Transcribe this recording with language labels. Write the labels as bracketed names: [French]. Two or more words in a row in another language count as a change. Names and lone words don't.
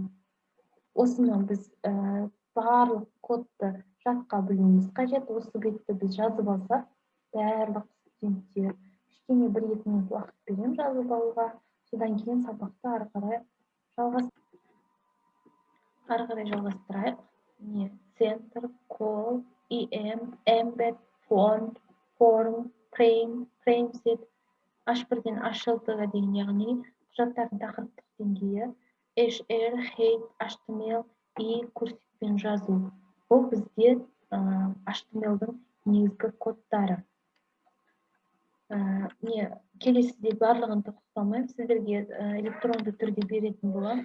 [Kazakh] Осыны біз барлық кодты жатқа білуіміз қажет. Осы бетті біз жазып алсақ, барлық студенттер кішкене 1-2 минут уақыт берем жазып алуға. Содан кейін сабақты ары қарай жалғастырайық. [English] Center, call, em, embed, font, form, frame, frameset, [Kazakh] H1-ден H6-ға дейін, яғни құжаттардың тақырыптық деңгейі, HR, head, HTML, курсивпен жазу. Бұл бізде HTML-дің негізгі кодтары. Келесіде барлығын тоқталмаймын, сіздерге электронды түрде беретін болам.